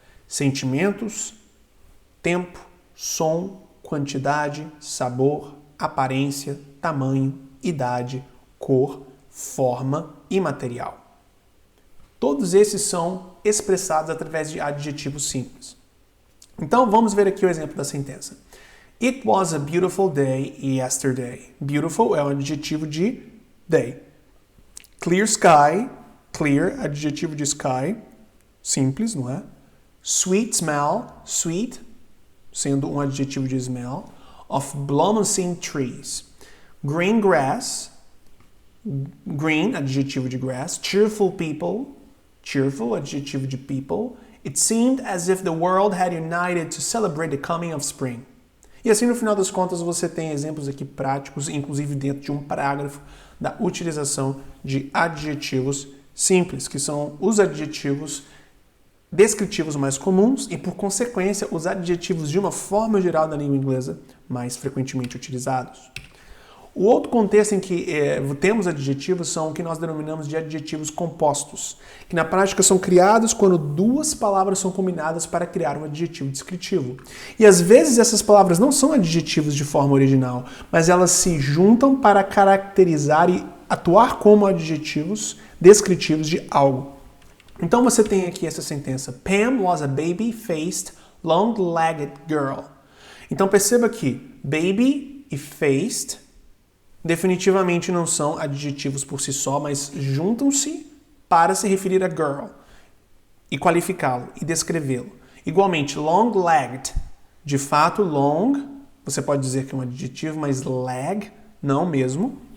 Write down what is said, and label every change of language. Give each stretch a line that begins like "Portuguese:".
Portuguese: Sentimentos, tempo, som, quantidade, sabor, aparência, tamanho, idade, cor, forma e material. Todos esses são expressados através de adjetivos simples. Então, vamos ver aqui o exemplo da sentença.
English: It was a beautiful day yesterday.
Portuguese: Beautiful é um adjetivo de day.
English: Clear sky,
Portuguese: clear, adjetivo de sky, simples, não é?
English: Sweet smell, sweet,
Portuguese: sendo um adjetivo de
English: smell, of blossoming trees. Green grass,
Portuguese: green, adjetivo de grass.
English: Cheerful people,
Portuguese: cheerful, adjetivo de people.
English: It seemed as if the world had united to celebrate the coming of spring.
Portuguese: E assim, no final das contas, você tem exemplos aqui práticos, inclusive dentro de um parágrafo, da utilização de adjetivos simples, que são os adjetivos descritivos mais comuns e, por consequência, os adjetivos de uma forma geral da língua inglesa mais frequentemente utilizados. O outro contexto em que temos adjetivos são o que nós denominamos de adjetivos compostos, que na prática são criados quando duas palavras são combinadas para criar um adjetivo descritivo. E às vezes essas palavras não são adjetivos de forma original, mas elas se juntam para caracterizar e atuar como adjetivos descritivos de algo. Então você tem aqui essa sentença.
English: Pam was a baby-faced, long-legged girl.
Portuguese: Então perceba que baby e faced definitivamente não são adjetivos por si só, mas juntam-se para se referir a girl e qualificá-lo e descrevê-lo. Igualmente, long-legged, de fato, long, você pode dizer que é um adjetivo, mas leg, não mesmo.